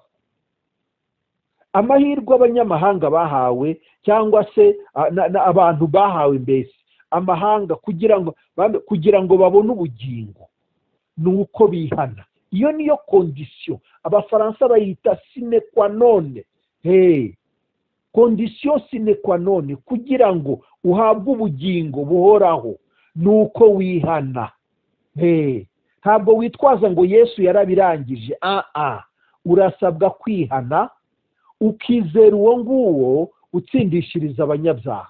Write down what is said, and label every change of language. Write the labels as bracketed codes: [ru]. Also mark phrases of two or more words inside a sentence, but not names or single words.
[rw] Amahirwe abanyamahanga bahawe, cyangwa se abantu bahawe, mbese amahanga kugira ngo babone ubugingo, ni uko bihana. Iyo niyo kondisiyo Abafaransa bayita [la] sine qua non. [rw] Kondisiyo [la] sine qua non [rw] kugira ngo uhabwe ubugingo buhoraho, ni uko wihana. Ntabwo witwaza ngo Yesu yarabirangije. Urasabwa kwihana, ukizera uwo nguwo utsindishiriza abanyabyaha.